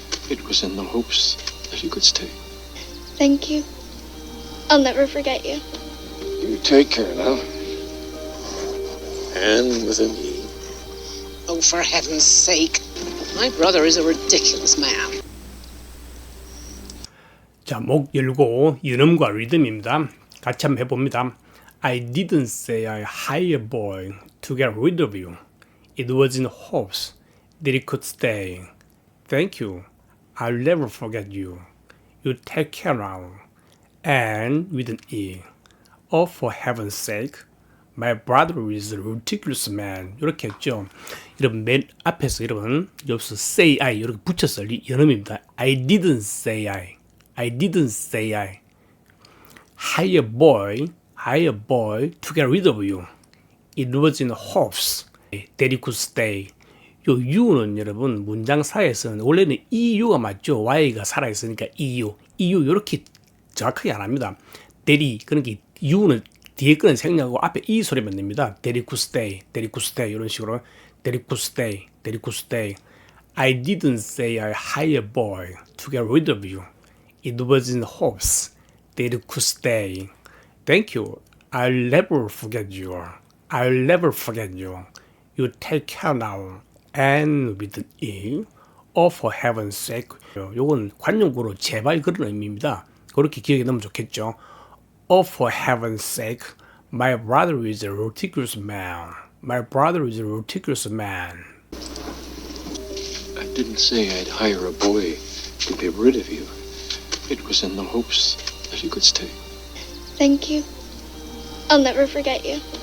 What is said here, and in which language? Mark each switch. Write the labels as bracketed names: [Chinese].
[English] It was in the hopes that you could stay. Thank you. I'll never forget you. You take care now. And with an E. Oh, for heaven's sake. My brother is a ridiculous man. [Korean] 자, 목 열고 연음과 리듬입니다. 같이 한번 해봅니다. [English] I didn't say I hired a boy to get rid of you. It was in hopes that it could stay. Thank you. I'll never forget you. You take care now. And with an E. Oh, for heaven's sake. My brother is a ridiculous man. [Korean] 이렇게 했죠. 여러분 맨 앞에서 여러분 여기서 [English] say I [Korean] 이렇게 붙여서 연음입니다. [English] I didn't say I. I didn't say I. Hire a boy to get rid of you. It was in hopes that it could stay. [Korean] 요 you는 여러분 문장 사이에서는 원래는 EU가 맞죠. Y가 살아있으니까 EU 이렇게 정확하게 안 합니다. 대리 그러니까 you는 뒤에 거는 생략하고 앞에 E 소리만 냅니다. [English] That it could stay, that it could stay [Korean] 이런 식으로 [English] that it could stay, that it could stay. I didn't say I hired a boy to get rid of you. It was in hopes that it could stay. Thank you. I'll never forget you. I'll never forget you. You take care now. And with an E. Oh, for heaven's sake. [Korean] 요건 관용구로 제발 그런 의미입니다. 그렇게 기억에 넣으면 좋겠죠. [English] Oh, for heaven's sake. My brother is a ridiculous man. My brother is a ridiculous man. I didn't say I'd hire a boy to get rid of you. It was in the hopes that you could stay. Thank you. I'll never forget you.